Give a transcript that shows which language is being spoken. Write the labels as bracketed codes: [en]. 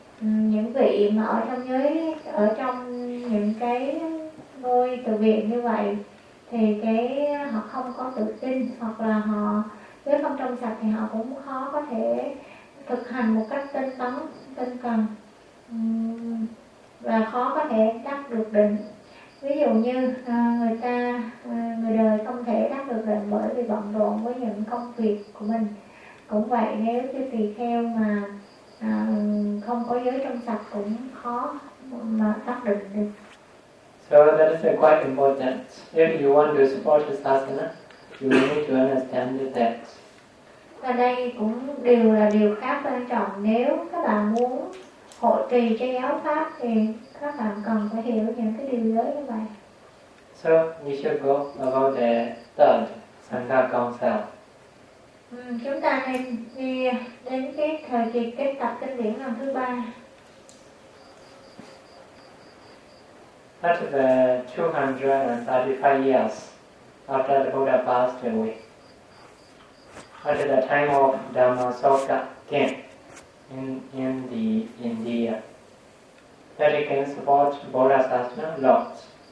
[vi] những vị mà ở trong giới, ở trong những cái ngôi từ viện như vậy thì cái họ không có tự tin, hoặc là họ nếu không trong sạch thì họ cũng khó có thể thực hành một cách tinh tấn, tinh cần và khó có thể đắc được định. Ví dụ như người ta, người đời không thể đắc được định bởi vì bận rộn với những công việc của mình. Cũng vậy, nếu cái tùy theo mà không có giới trong sạch cũng khó mà đắc định được. [en] So that is quite important. If you want to support this asana, you need to understand that. [vi] Và đây cũng đều là điều khá quan trọng. Nếu các bạn muốn hộ trì cho giáo pháp thì các bạn cần phải hiểu những cái điều giới như vậy. [en] So we should go about the third Sangha Council. [vi] Chúng ta nên đi đến cái thời kỳ kết tập kinh điển lần thứ ba. [en] That is 235 years after the Buddha passed away. At the time of Dhammasoka came in the India, that he can support Bodhisattva lots.